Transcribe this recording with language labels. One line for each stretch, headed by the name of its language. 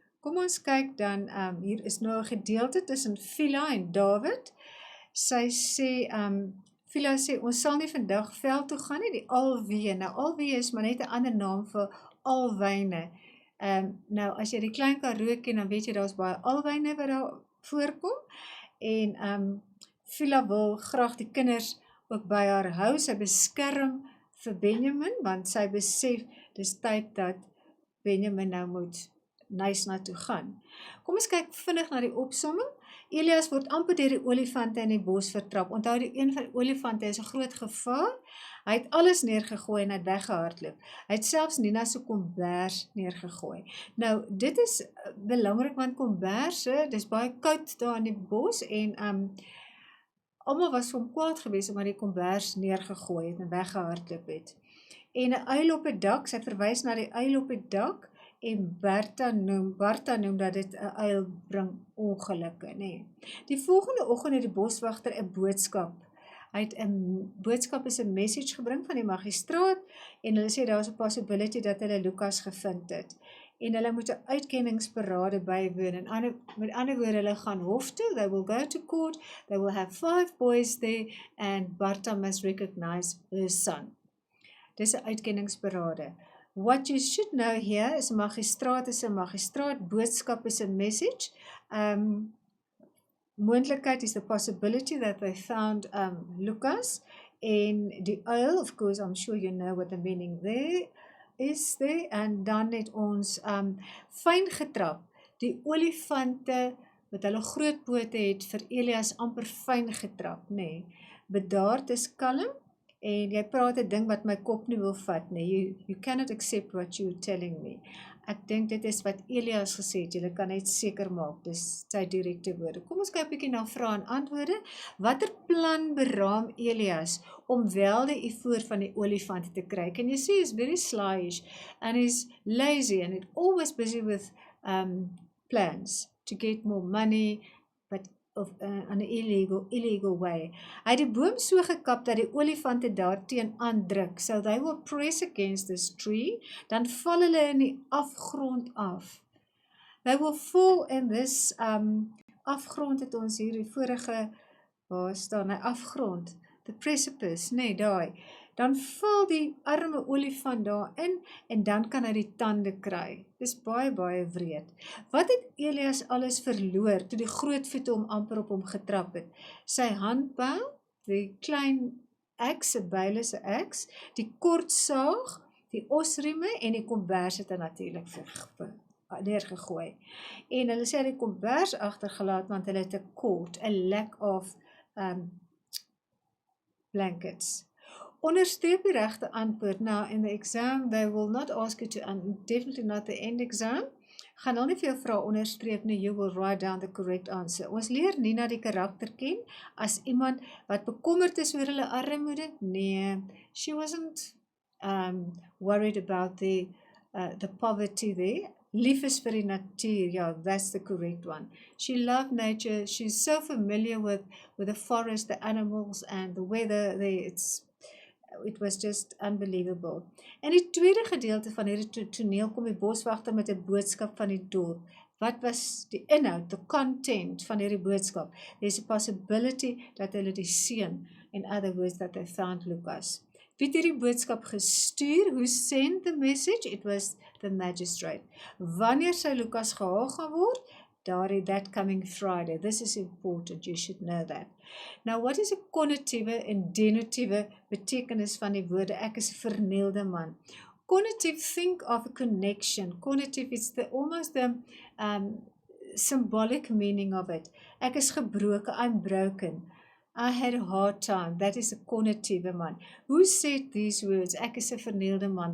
Afrikaans: Kom ons kyk dan, hier is nou 'n gedeelte tussen Phila en David. Sy sê, Phila sê, ons sal nie vandag veld toe gaan nie, die alwee. Nou, alwee is maar net 'n ander naam vir alwyne. Nou, as jy die Klein Karoo ken, dan weet jy, daar is baie alwyne wat daar voorkom. En Phila wil graag die kinders ook by haar hou. Sy beskerm vir Benjamin, want sy besef, dis tyd dat Benjamin nou moet Nysna toe gaan. Kom ons kyk vinnig na die opsomming. Elias word amper deur die olifante in die bos vertrap. Onthou, die een van die olifante is 'n groot gevaar. Hy het alles neergegooi en het weggehardloop. Hy het selfs Nina se kombers neergegooi. Nou, dit is belangrik, want komberse, dis baie koud daar in die bos en almal was vir hom kwaad gewees omdat die kombers neergegooi het en weggehardloop het. En 'n uil op 'n dak, sy verwys na die uil op 'n dak. En Barta noem dat dit 'n uil bring ongelukke, nê. Die volgende oggend het die boswagter 'n boodskap. Hy het 'n boodskap is 'n message gebring van die magistraat en hulle sê daar is 'n possibility dat hulle Lukas gevind het. En hulle moet 'n uitkenningsparade bywoon. En met ander woorde, hulle gaan hof toe,
English: they will go to court, they will have 5 boys there and Barta must recognize her son.
Afrikaans: Dis 'n uitkenningsparade.
English: What you should know here is
Afrikaans: 'n magistraat, boodskap is 'n
English: message. Moontlikheid is the possibility that they found Lukas,
Afrikaans: en die uil,
English: of course, I'm sure you know what the meaning there is there,
Afrikaans: en dan het ons fyn getrap. Die olifante wat hulle groot pote het vir Elias amper fyn getrap, nê. Bedaard is kalm. En jy praat 'n ding wat my kop nie wil vat nie.
English: You cannot accept what you're telling me.
Afrikaans: Ek dink dit is wat Elias gesê het. Jy kan net seker maak, dis sy direkte woorde. Kom ons kyk 'n bietjie na vrae en antwoorde. Watter plan beraam Elias om wel die ivoor van die olifant te kry?
English: Can you see he's very slyish and he's lazy and he's always busy with plans to get more money, but of an illegal way.
Afrikaans: Hy het die boom so gekap dat die olifante daarteen aandruk.
English: So they will press against this tree,
Afrikaans: dan val hulle in die afgrond af.
English: They will fall in this
Afrikaans: afgrond het ons hier die vorige, waar staan hy, afgrond,
English: the precipice,
Afrikaans: nee, daai. Dan val die arme olifant daarin en dan kan hy die tande kry. Dis baie, baie wreed. Wat het Elias alles verloor toe die grootvoete hom amper op hom getrap het? Sy handpyl, die klein axe, 'n bylose axe, die kort saag, die osrieme en die kombers het hy natuurlik neergegooi. En hulle sê hy het die kombers agtergelaat want hulle het 'n kort, 'n
English: lack of blankets.
Afrikaans: Onderstreep die regte antwoord.
English: Now, in the exam, they will not ask you to, definitely not the end exam.
Afrikaans: Gaan hulle nie vir jou vra onderstreep nie,
English: you will write down the correct answer.
Afrikaans: Ons leer Nina die karakter ken as iemand wat bekommerd is oor hulle armoede.
English: Nee, she wasn't worried about the poverty there.
Afrikaans: Lief is vir die natuur,
English: yeah, that's the correct one. She loved nature, she's so familiar with the forest, the animals and the weather there, it was just unbelievable.
Afrikaans: In die tweede gedeelte van hierdie toneel kom die boswagter met 'n boodskap van die dorp. Wat was die inhoud,
English: the content
Afrikaans: van hierdie boodskap?
English: There's a possibility
Afrikaans: dat hulle die seun,
English: in other words, that they found Lukas.
Afrikaans: Wie het hierdie boodskap gestuur?
English: Who sent the message? It was the magistrate.
Afrikaans: Wanneer sou Lukas gehaal gaan word?
English: that coming Friday. This is important, you should know that.
Afrikaans: Nou, wat is 'n konnotiewe en denotiewe betekenis van die woorde? Ek is 'n vernielde man.
English: Connotative, think of a connection. Connotative is almost the symbolic meaning of it.
Afrikaans: Ek is gebroken,
English: I'm broken. I had a hard time. That is a connotative man. Who said these words?
Afrikaans: Ek is 'n vernielde man.